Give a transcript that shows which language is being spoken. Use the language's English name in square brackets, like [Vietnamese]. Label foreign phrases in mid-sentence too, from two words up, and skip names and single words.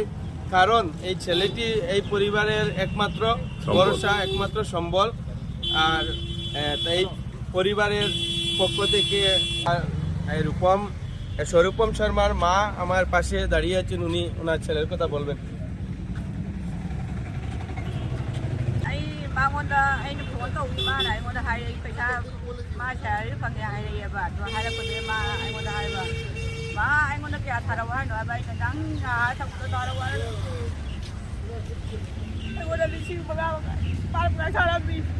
[Bangla] কারণ এই ছেলেটি এই পরিবারের একমাত্র ভরসা, একমাত্র সম্বল। আর এই পরিবারের পক্ষ থেকে স্বরূপম শর্মার মা আমার পাশে দাঁড়িয়ে আছেন, উনি ওনার ছেলের কথা বলবেন। [Manipuri] ꯃꯉꯣꯟꯗ ꯑꯩꯅ ꯐꯣꯟ ꯇꯧꯕꯤ ꯃꯥꯅ ꯑꯩꯉꯣꯟꯗ ꯍꯥꯏꯔꯛꯏ ꯄꯩꯁꯥ ꯃꯥ ꯁꯦꯂꯔꯤ ꯐꯪꯉꯦ ꯍꯥꯏꯔꯛꯑꯦꯕ꯫ ꯑꯗꯣ ꯍꯥꯏꯔꯛꯄꯁꯦ ꯃꯥ ꯑꯩꯉꯣꯟꯗ ꯍꯥꯏꯕ ꯃꯥ ꯑꯩꯉꯣꯟꯗ ꯀꯌꯥ ꯊꯥꯔꯛꯑꯣ ꯍꯥꯏꯅꯣ ꯍꯥꯏꯕ꯫ ꯑꯩꯅ ꯅꯪ ꯊꯛꯄꯗ ꯊꯥꯔꯛꯑꯣ ꯍꯥꯏꯔ ꯑꯩꯉꯣꯟꯗ 5,000 ꯊꯥꯔꯛꯑꯝꯃꯤ꯫